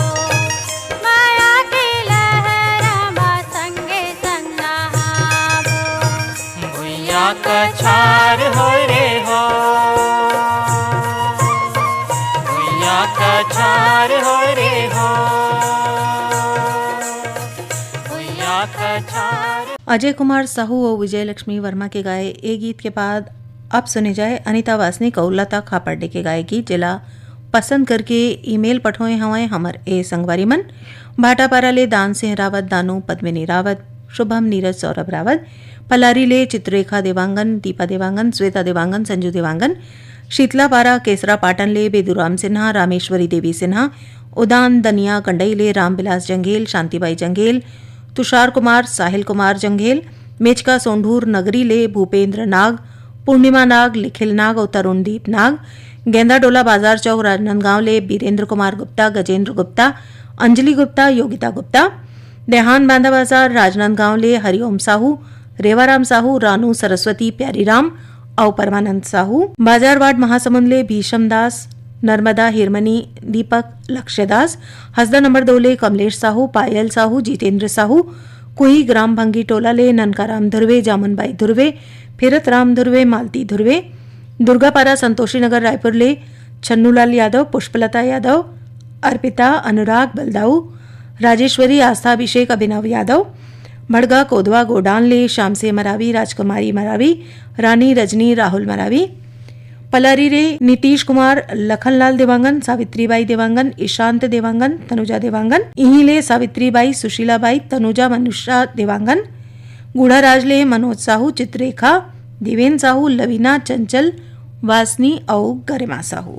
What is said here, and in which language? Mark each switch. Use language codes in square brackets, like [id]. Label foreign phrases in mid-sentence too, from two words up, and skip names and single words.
[hne] माया की लहरा माँ संगे संग नहावो। भुइया कछार हो रे हो। भुइया कछार हो रे हो। भुइया कछार। अजय कुमार साहू और विजय लक्ष्मी वर्मा के गाए ए गीत के बाद अब सुने जाए अनीता वासनिक और लता खापर्डे के गाए गीत जिला पसंद करके ईमेल पठोए हवाएं हमर ए संगवारी मन भाटापारा ले दान सिंह रावत, दानू पद्मिनी रावत, शुभम नीरज सौरभ रावत, पलारी ले चित्ररेखा देवांगन, दीपा देवांगन, श्वेता देवांगन, संजू देवांगन, शीतलापारा केसरा पाटन ले बेदूराम सिन्हा, रामेश्वरी देवी सिन्हा, उदान दनिया कंडई ले रामविलास जंगेल, शांतिबाई जंगेल, तुषार कुमार, साहिल कुमार जंगेल, मेचका सोंढूर नगरी ले भूपेंद्र नाग, पूर्णिमा नाग, लिखिल नाग और तरुणदीप नाग, गेंदा डोला बाजार चौक राजनांदगांव ले बीरेंद्र कुमार गुप्ता, गजेंद्र गुप्ता, अंजलि गुप्ता, योगिता गुप्ता, देहान बांधा बाजार राजनांदगांव ले हरिओम साहू, रेवाराम साहू, रानू सरस्वती प्यारीराम और परमानंद साहू, बाजारवाड़ महासमुंद ले भीषम दास, नर्मदा हिरमनी दीपक लक्ष्यदास, हसदा नंबर 2 ले कमलेश साहू, पायल साहू, जितेंद्र साहू, कुही ग्राम भंगी टोला ले ननकाराम धुर्वे, जामुनबाई धुर्वे, फिरत राम धुर्वे, मालती धुर्वे, दुर्गापारा संतोषी नगर रायपुर ले छन्नूलाल यादव, पुष्पलता यादव, अर्पिता, अनुराग बलदाऊ, राजेश्वरी, आस्था, अभिषेक, अभिनव यादव, भड़गा कोदवा गोडान ले श्याम से मरावी, राजकुमारी मरावी, रानी रजनी, राहुल मरावी, पलारी रे नीतीश कुमार, लखनलाल देवांगन, सावित्रीबाई देवांगन, ईशांत देवांगन, तनुजा देवांगन, इही ले सावित्रीबाई, सुशीलाबाई, तनुजा मनुषा देवांगन, गुढ़ाराज ले मनोज साहू, चित्ररेखा, दिवेन साहू, लवीना, चंचल, वासनी और गरिमा साहू।